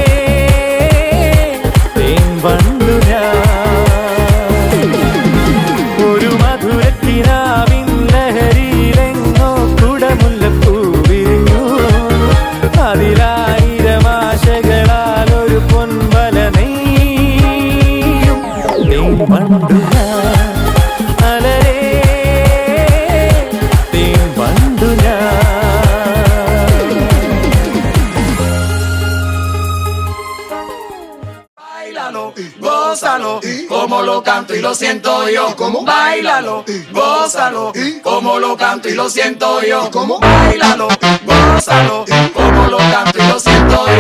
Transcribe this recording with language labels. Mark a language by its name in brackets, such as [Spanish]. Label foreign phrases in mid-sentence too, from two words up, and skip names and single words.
[Malayalam] തേൻ വണ്ടു ഞാൻ ഒരു മധുരക്കിനാവിൻ ലഹരിയിലെങ്ങോ കുടമുല്ലപ്പൂ വിരിഞ്ഞു അതിലായിരം ആശകളാൽ ഒരു പൊൻവല നെയ്യും തേൻ വണ്ടു ഞാൻ അലരേ തേൻ വണ്ടു ഞാൻ [Spanish] Báilalo, gózalo, como lo canto y lo siento yo. Báilalo, gózalo, como lo canto y lo siento yo. Báilalo, gózalo, como lo canto y lo siento yo.